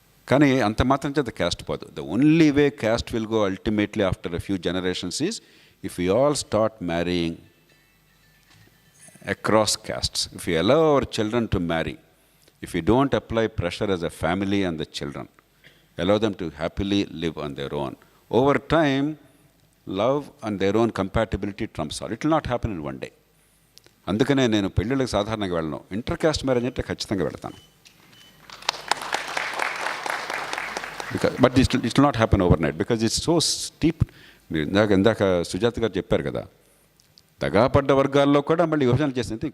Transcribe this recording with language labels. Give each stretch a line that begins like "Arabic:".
Telugu: కానీ అంత మాత్రం చేత క్యాస్ట్ పోదు.
English: The only way caste will go ultimately after a few generations is if you all start marrying across castes. If you allow our children to marry, if you don't apply pressure as a family and the children, allow them to happily live on their own. Over time, love and their own compatibility trumps all. It will not happen in one day.
Telugu: అందుకనే నేను పెళ్ళిళ్ళకి సాధారణంగా వెళ్ళను. Inter caste marriage అంటే ఖచ్చితంగా వెళ్తాను.
English: But it will not happen overnight because it's so steep.
Telugu: మీరు ఇందాక సుజాత గారు చెప్పారు కదా, తగాపడ్డ వర్గాల్లో కూడా మళ్ళీ విభజన చేసింది.